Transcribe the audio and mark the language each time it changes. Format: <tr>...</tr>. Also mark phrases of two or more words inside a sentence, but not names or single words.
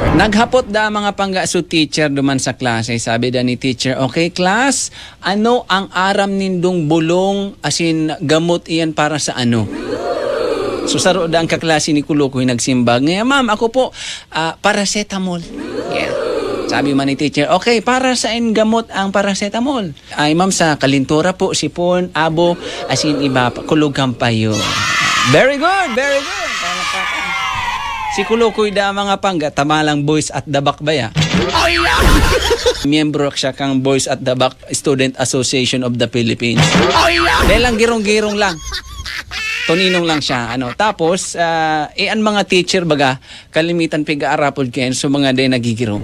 <bik>Naghapot da mga panggaso teacher duman sa klase. Sabi da ni teacher,</bik> <en>okay class,</en> <bik>ano ang aram nindong bulong asin gamot iyan para sa ano? So saro da ang kaklase ni Kulukoy nagsimbag. Ngayon ma'am, ako po paracetamol.</bik> <en>Yeah.</en> <bik>Sabi man ni teacher, okay, para saan gamot ang paracetamol? Ay ma'am, sa kalintura po, sipon, abo, asin iba, kulog kampayo.</bik> <en>Very good, very good.</en> <bik>Si Kulukoy da mga pangga, tamalang Boys at the Back baya. Miyembro siya kang Boys at the Back Student Association of the Philippines. Belang girong-girong lang. Toninong lang siya. Tapos, ang mga teacher baga, kalimitan piga-arapod kayo so mga day nagigirong.</bik>